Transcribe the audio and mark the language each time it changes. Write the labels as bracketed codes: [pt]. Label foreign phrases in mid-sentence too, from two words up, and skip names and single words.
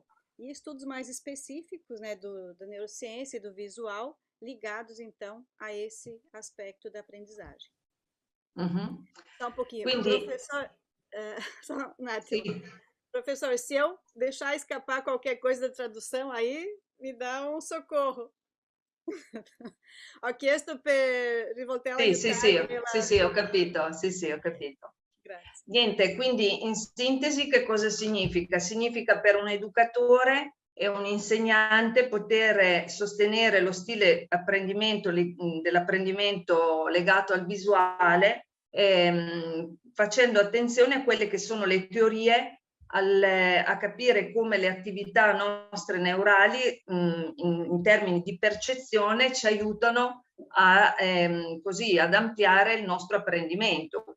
[pt] E estudos mais específicos, né, da neurociência e do visual, ligados, então, a esse aspecto da aprendizagem. Uhum. Só um pouquinho. [it] Quindi, [pt] professor, só um attimo. [it] sì. [pt] Professor, se eu deixar escapar qualquer coisa da tradução aí, me dá um socorro. [it] Ho chiesto per rivoltare Sì, ho capito. Grazie. Niente, quindi in sintesi che cosa significa? Significa per un educatore e un insegnante poter sostenere lo stile dell'apprendimento legato al visuale, facendo attenzione a quelle che sono le teorie, a capire come le attività nostre neurali in termini di percezione ci aiutano così ad ampliare il nostro apprendimento.